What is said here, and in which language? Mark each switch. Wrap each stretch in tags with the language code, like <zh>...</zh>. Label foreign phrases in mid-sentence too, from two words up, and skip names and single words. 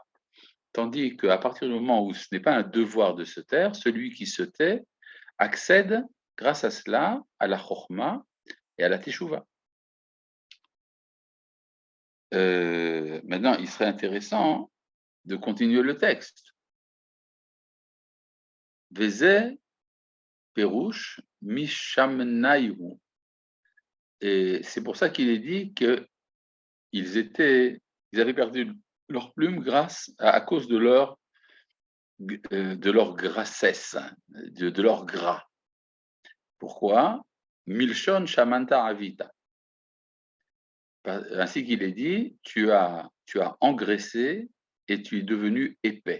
<fr>Tandis qu'à partir du moment où ce n'est pas un devoir de se taire, celui qui se tait accède, grâce à cela, à la chorma et à la teshuva. Maintenant, il serait intéressant de continuer le texte.</fr> <he>וזה פירוש משמניו.</he> <fr>Et c'est pour ça qu'il est dit qu'ils avaient perdu leur plume à cause de leur grassesse, de leur gras. Pourquoi?</fr> <he>מלשון שמנת עבית.</he> <fr>Ainsi qu'il est dit, tu as engraissé et tu es devenu épais.</fr>